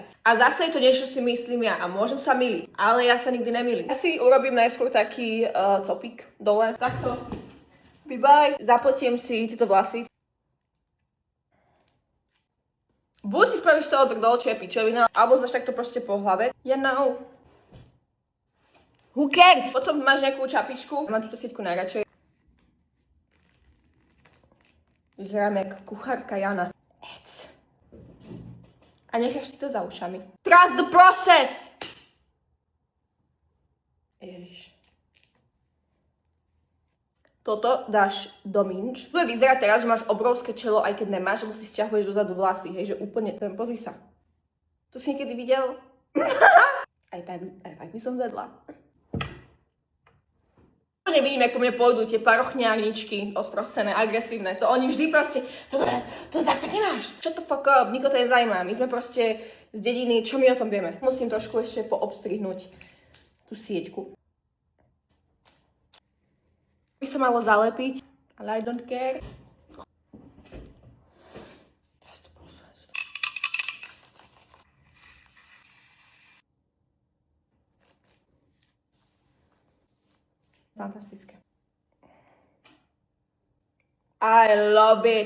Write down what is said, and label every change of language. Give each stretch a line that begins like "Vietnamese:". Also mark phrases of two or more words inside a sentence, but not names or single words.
Slovak: A zase je to niečo, si myslím ja. A môžem sa myliť. Ale ja sa nikdy nemýlim. Ja si urobím najskôr taký copík dole. Takto. Bye. Zapletiem si tieto vlasy. Buď si spravíš z toho tak dole, čo je pičovina, alebo zaš takto proste po hlave.
English: You know. Who cares?
Slovak: Potom máš nejakú čapičku. Mám túto sieťku najradšej. Vyzerám jak kuchárka Jana. Ec. A necháš si to za ušami.
English: Trust the process!
Slovak: Ježiš. Toto dáš do minč. Tu vyzerá teraz, že máš obrovské čelo, aj keď nemáš, lebo si stiahuješ dozadu vlasy, hej, že úplne, pozri sa. To si niekedy videl? aj tak by som vedla. Nevidím, ako mne pôjdu tie parochňárničky osprostené, agresívne. To oni vždy proste, to tak nemáš.
English: Shut the fuck up,
Slovak: nikoho to nezajímá. My sme proste z dediny, čo my o tom vieme? Musím trošku ešte poobstrihnúť tú sieťku. By sa malo zalepiť, ale
English: I don't care.
Slovak: Fantastické.
English: I love it.